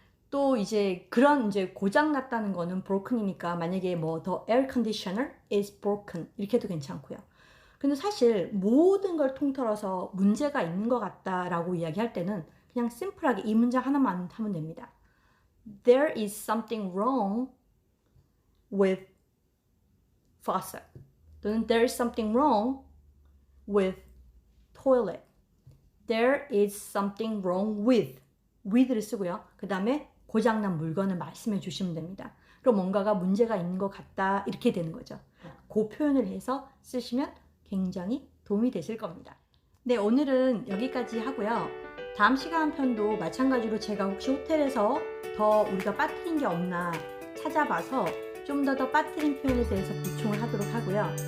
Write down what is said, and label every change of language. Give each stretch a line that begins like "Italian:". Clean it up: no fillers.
Korean: 또 이제 그런 이제 고장 났다는 거는 broken이니까 만약에
English: the air conditioner is broken
Korean: 이렇게 해도 괜찮고요. 근데 사실 모든 걸 통틀어서 문제가 있는 것 같다라고 이야기할 때는 그냥 심플하게 이 문장 하나만 하면 됩니다.
English: There is something wrong with faucet.
Korean: 또는
English: there is something wrong with toilet. There is something wrong with를 쓰고요.
Korean: 그 다음에 고장난 물건을 말씀해 주시면 됩니다. 그럼 뭔가가 문제가 있는 것 같다 이렇게 되는 거죠. 그 표현을 해서 쓰시면 굉장히 도움이 되실 겁니다. 네, 오늘은 여기까지 하고요. 다음 시간 편도 마찬가지로 제가 혹시 호텔에서 더 우리가 빠뜨린 게 없나 찾아봐서 좀 더 빠뜨린 표현에 대해서 보충을 하도록 하고요.